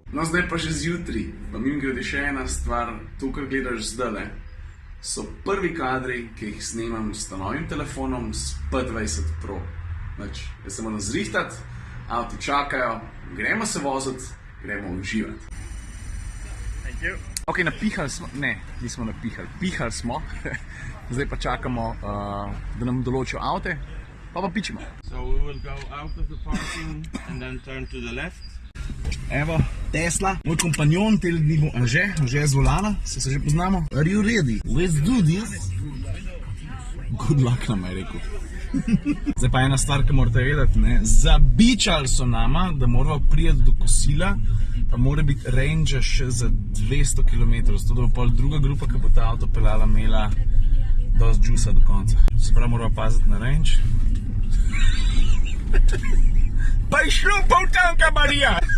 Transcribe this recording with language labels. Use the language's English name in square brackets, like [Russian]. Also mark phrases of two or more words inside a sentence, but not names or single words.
[Slovenian] No, zdaj pa že zjutraj, pa mimogrede še ena stvar, to, kar gledaš zdajle, so prvi kadri, ki jih snemam s novim telefonom, s P20 Pro. Znači, jaz se moram zrihtati, avti čakajo, gremo se voziti, gremo uživati. [English] Thank you. [Slovenian] Ok, napihali smo, ne, nismo napihali, pihali smo, zdaj pa čakamo, da nam določijo avte. Pa pičimo. [English] So we will go out of the parking and then turn to the left. [Slovenian] Evo, Tesla. Moj kompanjon tele dni bo Anže z volana, se že poznamo. [English] Are you ready? Let's do this. Good luck [Slovenian] nam je rekel. Zdaj pa ena stvar, ki morate vedeti, ne. Zabičali so nama, da moramo prijeti do kosila, pa mora biti range še za 200 km, zato da bo pol druga grupa, ki bo ta avto peljala, imela dosti džusa do konca. Se pravi, moramo paziti na range. Pa je šlo pol tanka, Marija!